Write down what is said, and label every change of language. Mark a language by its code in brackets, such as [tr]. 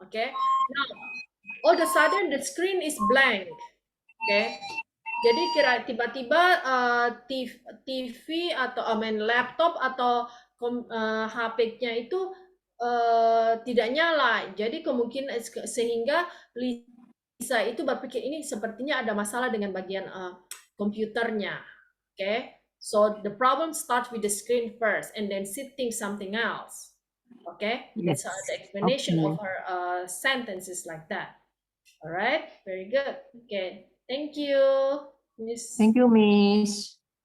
[en] Okay, now all of a sudden the screen is blank. Okay. [id] Jadi tiba-tiba TV atau laptop atau HP-nya itu tidak nyala. Jadi kemungkinan sehingga Lisa itu berpikir ini sepertinya ada masalah dengan bagian komputernya. [en] Okay, so the problem starts with the screen first and then she thinks something else. Okay, Yes. that's the explanation Okay. of her sentences like that. All right, very good. Okay. Thank you, Miss. Thank you, Miss.